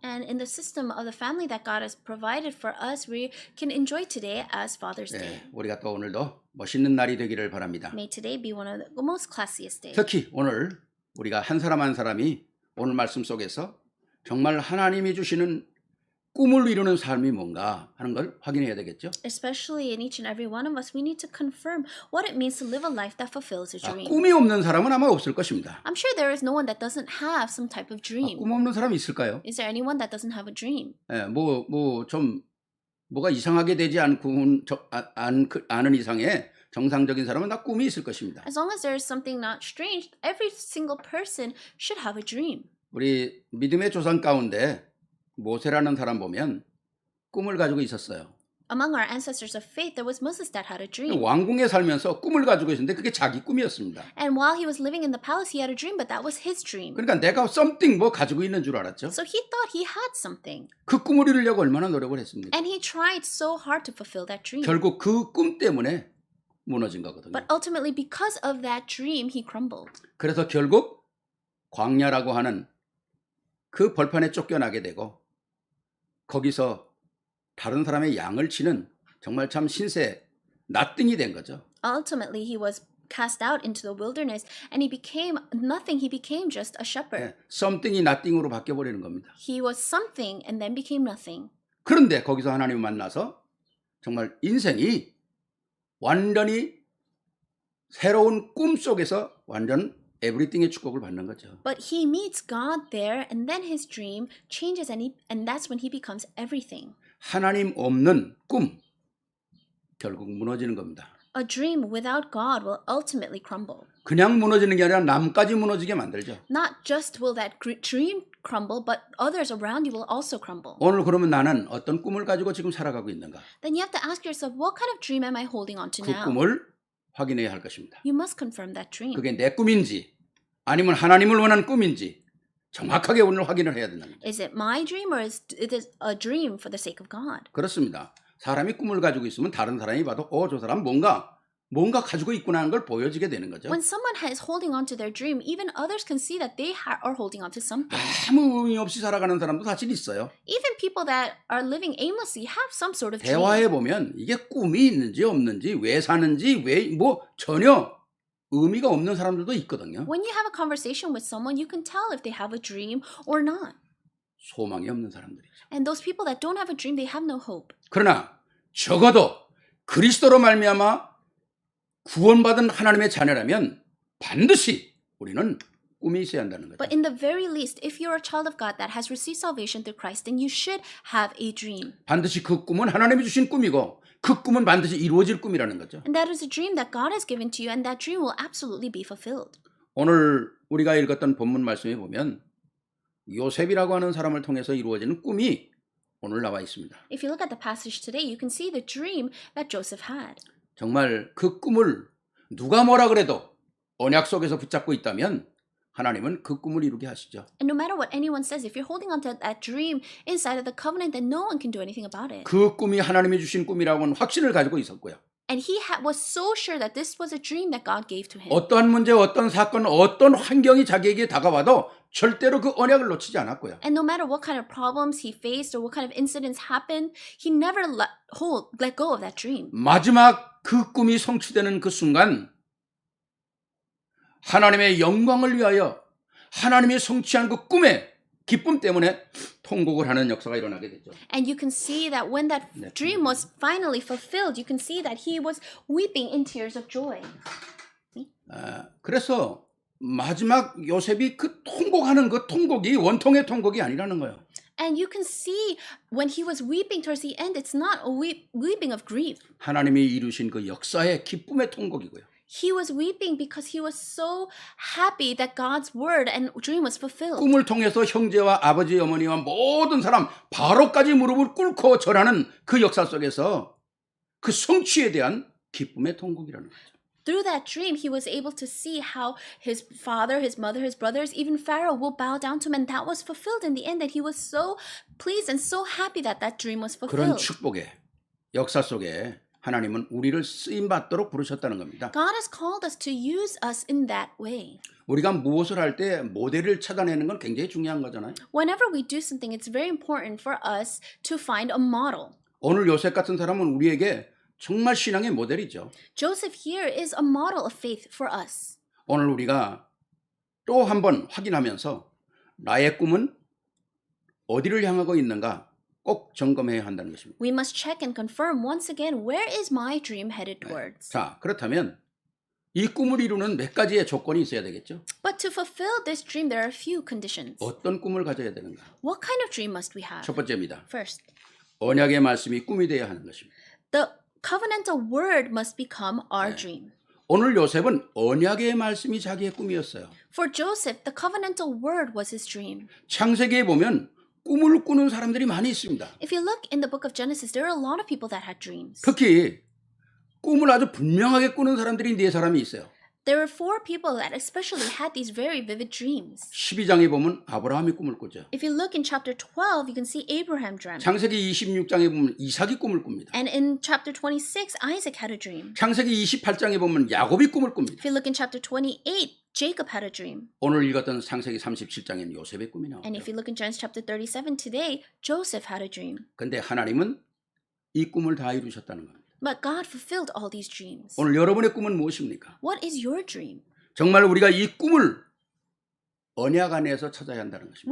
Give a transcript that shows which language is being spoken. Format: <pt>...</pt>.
<en>And in the system of the family that God has provided for us, we can enjoy today as Father's Day.</en> <ko>네, 우리가 또 오늘도 멋있는 날이 되기를 바랍니다.</ko> <en>May today be one of the most classiest days.</en> <ko>특히 오늘 우리가 한 사람 한 사람이 오늘 말씀 속에서 정말 하나님이 주시는 꿈을 이루는 삶이 뭔가 하는 걸 확인해야 되겠죠.</ko> <en>Especially in each and every one of us, we need to confirm what it means to live a life that fulfills a dream.</en> <ko>꿈이 없는 사람은 아마 없을 것입니다.</ko> <en>I'm sure there is no one that doesn't have some type of dream.</en> <ko>꿈 없는 사람이 있을까요?</ko> <en>Is there anyone that doesn't have a dream?</en> <ko>예, 좀 뭐가 이상하게 되지 않은 이상의 정상적인 사람은 다 꿈이 있을 것입니다.</ko> <en>As long as there is something not strange, every single person should have a dream.</en> <ko>우리 믿음의 조상 가운데 모세라는 사람 보면 꿈을 가지고 있었어요.</ko> <en>Among our ancestors of faith, there was Moses that had a dream.</en> <ko>왕궁에 살면서 꿈을 가지고 있었는데 그게 자기 꿈이었습니다.</ko> <en>And while he was living in the palace, he had a dream, but that was his dream.</en> <ko>그러니까 내가 something 뭐 가지고 있는 줄 알았죠.</ko> <en>So he thought he had something.</en> <ko>그 꿈을 이루려고 얼마나 노력을 했습니까?</ko> <en>And he tried so hard to fulfill that dream.</en> <ko>결국 그 꿈 때문에 무너진 거거든요.</ko> <en>But ultimately, because of that dream, he crumbled.</en> <ko>그래서 결국 광야라고 하는 그 벌판에 쫓겨나게 되고 거기서 다른 사람의 양을 치는 정말 참 신세 나띵이 된 거죠.</ko> <en>Ultimately, he was cast out into the wilderness and he became nothing. He became just a shepherd.</en> <ko>something이 nothing으로 바뀌어 버리는 겁니다.</ko> <en>He was something and then became nothing.</en> <ko>그런데 거기서 하나님을 만나서 정말 인생이 완전히 새로운 꿈 속에서 완전 에브리띵의 축복을 받는 거죠.</ko> <en>But he meets God there and then his dream changes and that's when he becomes everything.</en> <ko>하나님 없는 꿈 결국 무너지는 겁니다.</ko> <en>A dream without God will ultimately crumble.</en> <ko>그냥 무너지는 게 아니라 남까지 무너지게 만들죠.</ko> <en>Not just will that dream crumble, but others around you will also crumble.</en> <ko>오늘 그러면 나는 어떤 꿈을 가지고 지금 살아가고 있는가?</ko> <en>Then you have to ask yourself, what kind of dream am I holding on to 그 now?</en> <ko>꿈을 확인해야 할 것입니다.</ko> <en>You must confirm that dream.</en> <ko>그게 내 꿈인지 아니면 하나님을 원하는 꿈인지 정확하게 오늘 확인을 해야 된다는 거죠.</ko> <en>Is it my dream or is it a dream for the sake of God?</en> <ko>그렇습니다. 사람이 꿈을 가지고 있으면 다른 사람이 봐도 저 사람 뭔가 가지고 있구나 하는 걸 보여지게 되는 거죠.</ko> <en>When someone is holding on to their dream, even others can see that they are holding on to something.</en> <ko>아무 의미 없이 살아가는 사람도 사실 있어요.</ko> <en>Even people that are living aimlessly have some sort of dream.</en> <ko>대화해 보면 이게 꿈이 있는지 없는지 왜 사는지 왜 전혀 의미가 없는 사람들도 있거든요.</ko> <en>When you have a conversation with someone, you can tell if they have a dream or not.</en> <ko>소망이 없는 사람들이죠.</ko> <en>And those people that don't have a dream, they have no hope.</en> <ko>그러나 적어도 그리스도로 말미암아 구원받은 하나님의 자녀라면 반드시 우리는 꿈이 있어야 한다는 거죠.</ko> <en>But in the very least, if you're a child of God that has received salvation through Christ, then you should have a dream.</en> <ko>반드시 그 꿈은 하나님이 주신 꿈이고 그 꿈은 반드시 이루어질 꿈이라는 거죠.</ko> <en>And that is a dream that God has given to you, and that dream will absolutely be fulfilled.</en> <ko>오늘 우리가 읽었던 본문 말씀에 보면 요셉이라고 하는 사람을 통해서 이루어지는 꿈이 오늘 나와 있습니다.</ko> <en>If you look at the passage today, you can see the dream that Joseph had.</en> <ko>정말 그 꿈을 누가 뭐라 그래도 언약 속에서 붙잡고 있다면 하나님은 그 꿈을 이루게 하시죠.</ko> <en>And no matter what anyone says, if you're holding on to that dream inside of the covenant, then no one can do anything about it.</en> <ko>그 꿈이 하나님이 주신 꿈이라고는 확신을 가지고 있었고요.</ko> <en>And he was so sure that this was a dream that God gave to him.</en> <ko>어떠한 문제, 어떤 사건, 어떤 환경이 자기에게 다가와도 절대로 그 언약을 놓치지 않았고요.</ko> <en>And no matter what kind of problems he faced or what kind of incidents happened, he never let go of that dream.</en> <ko>마지막 그 꿈이 성취되는 그 순간 하나님의 영광을 위하여 하나님이 성취한 그 꿈의 기쁨 때문에 통곡을 하는 역사가 일어나게 됐죠.</ko> <en>And you can see that when that dream was finally fulfilled, you can see that he was weeping in tears of joy.</en> <ko>그래서 마지막 요셉이 그 통곡하는 그 통곡이 원통의 통곡이 아니라는 거예요.</ko> <en>And you can see when he was weeping towards the end, it's not a weeping of grief.</en> <ko>하나님이 이루신 그 역사의 기쁨의 통곡이고요.</ko> <en>He was weeping because he was so happy that God's word and dream was fulfilled.</en> <ko>꿈을 통해서 형제와 아버지, 어머니와 모든 사람 바로까지 무릎을 꿇고 절하는 그 역사 속에서 그 성취에 대한 기쁨의 통곡이라는 거죠.</ko> <en>Through that dream, he was able to see how his father, his mother, his brothers, even Pharaoh will bow down to him. And that was fulfilled in the end, that he was so pleased and so happy that that dream was 그런 fulfilled.</en> <ko>축복의 역사 속에 하나님은 우리를 쓰임받도록 부르셨다는 겁니다.</ko> <en>God has called us to use us in that way.</en> <ko>우리가 무엇을 할 때 모델을 찾아내는 건 굉장히 중요한 거잖아요.</ko> <en>Whenever we do something, it's very important for us to find a model.</en> <ko>오늘 요셉 같은 사람은 우리에게 정말 신앙의 모델이죠.</ko> <en>Joseph here is a model of faith for us.</en> <ko>오늘 우리가 또 한 번 확인하면서 나의 꿈은 어디를 향하고 있는가 꼭 점검해야 한다는 것입니다.</ko> <en>We must check and confirm once again, where is my dream headed towards?</en> <ko>자, 그렇다면 이 꿈을 이루는 몇 가지의 조건이 있어야 되겠죠.</ko> <en>But to fulfill this dream, there are a few conditions.</en> <ko>어떤 꿈을 가져야 되는가?</ko> <en>What kind of dream must we have?</en> <ko>첫 번째입니다.</ko> <en>First,</en> <ko>언약의 말씀이 꿈이 되어야 하는 것입니다.</ko> <en>the covenantal word must become our dream.</en> <ko>오늘 요셉은 언약의 말씀이 자기의 꿈이었어요.</ko> <en>For Joseph, the covenantal word was his dream.</en> <ko>창세기에 보면 꿈을 꾸는 사람들이 많이 있습니다.</ko> <en>If you look in the book of Genesis, there are a lot of people that had dreams.</en> <ko>특히 꿈을 아주 분명하게 꾸는 사람들이 네 사람이 있어요.</ko> <en>There were 4 people that especially had these very vivid dreams.</en> <ko>12장에 보면 아브라함이 꿈을 꾸죠.</ko> <en>If you look in chapter 12, you can see Abraham dreamt.</en> <ko>창세기 26장에 보면 이삭이 꿈을 꿉니다.</ko> <en>And in chapter 26, Isaac had a dream.</en> <ko>창세기 28장에 보면 야곱이 꿈을 꿉니다.</ko> <en>If you look in chapter 28, Jacob had a dream.</en> <ko>오늘 읽었던 창세기 37장에는 요셉의 꿈이 나와요.</ko> <en>And if you look in Genesis chapter 37 today, Joseph had a dream.</en> <ko>근데 하나님은 이 꿈을 다 이루셨다는 겁니다.</ko> <en>But God fulfilled all these dreams.</en> <ko>오늘 여러분의 꿈은 무엇입니까?</ko> <en>What is your dream?</en> <ko>정말 우리가 이 꿈을 언약 안에서 찾아야 한다는 것입니다.</ko>